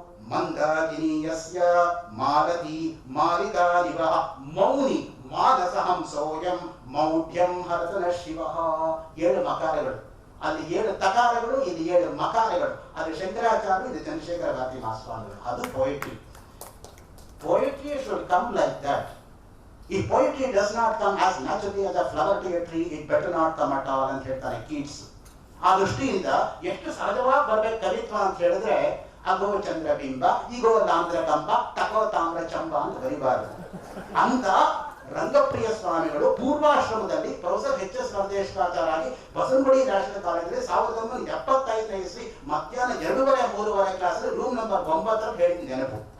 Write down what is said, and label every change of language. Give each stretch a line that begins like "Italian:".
Sanskrit: ಮಂದಾಕಿನೀಯಸ್ಯ ಮಾಲತಿ ಮಾಲಿಕಾನಿವ ಮೌನಿ ಮಾನಸಹಂ ಸೋಯಂ ಮೌಢ್ಯಂ ಹರತನ ಶಿವ.
Kannada: 7 ಮಕಾರಗಳು, ಅಲ್ಲಿ 7 ತಕಾರಗಳು, ಇಲ್ಲಿ 7 ಮಕಾರಗಳು. ಅದು ಶಂಕರಾಚಾರ್ಯ, ಇದು ಚಂದ್ರಶೇಖರ ಭಾರತಿ ಮಹಾಸ್ವಾಮಿಗಳು. ಅದು poetry.
English: Poetry should come like that. If poetry does not come as naturally as a flower to a tree, it better not come at all
Kannada: ಅಂತ ಹೇಳ್ತಾನೆ Keats. ಆ ದೃಷ್ಟಿಯಿಂದ ಎಷ್ಟು ಸಹಜವಾಗಿ ಬರ್ಬೇಕು ಕವಿತ್ವ ಅಂತ ಹೇಳಿದ್ರೆ, ಅಗೋ ಚಂದ್ರಬಿಂಬ, ಈಗೋ ತಾಮ್ರ ಕಂಬ, ತಗೋ ತಾಮ್ರ ಚಂಬ ಅಂತ ಬರಿಬಾರದು ಅಂತ ರಂಗಪ್ರಿಯ ಸ್ವಾಮಿಗಳು ಪೂರ್ವಾಶ್ರಮದಲ್ಲಿ ಪ್ರೊಫೆಸರ್ ಎಚ್.ಎಸ್. ಪರದೇಶಾಚಾರ್ಯ ಬಸವನಗುಡಿ ನ್ಯಾಷನಲ್ ಕಾಲೇಜಲ್ಲಿ 1975ನೇ ಇಸ್ವಿ ಮಧ್ಯಾಹ್ನ 2:30-3 ಕ್ಲಾಸಲ್ಲಿ ರೂಮ್ ನಂಬರ್ 9 ಹೇಳಿದ ನೆನಪು.